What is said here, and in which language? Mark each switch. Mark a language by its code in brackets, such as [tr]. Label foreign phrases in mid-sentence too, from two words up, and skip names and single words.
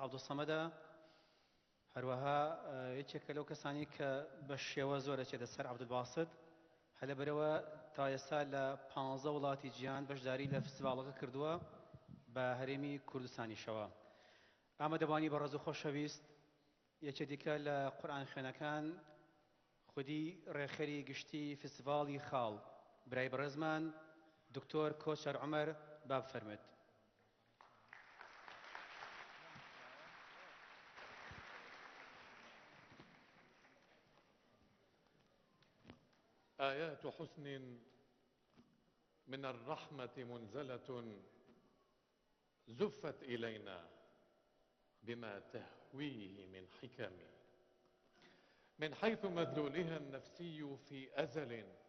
[ckb] عەبدولسەمەدە، هەروەها یەکێکە لەو کەسانی کە بە شێوە زۆرە چێتە سەر عەبدولباست، هە لەبەرەوە تا ئێستا لە 15 وڵاتی جیهان بەشداری لە فستیڤاڵەکە کردووە بە هەرێمی کوردستانیشەوە. ئامادەبانی بە ڕێز و خۆشەویست، یەکێ دیکە لە قورئان خوێنەکان خودی ڕێخەری گشتی فستیڤاڵی خاڵ برای بەڕێزمان دکتۆر کۆچەر عومەر با بفەرمێت. [ar] آيات حسن من الرحمة منزلة زفت إلينا بما تهويه من حكم، من حيث مدلولها النفسي في أزل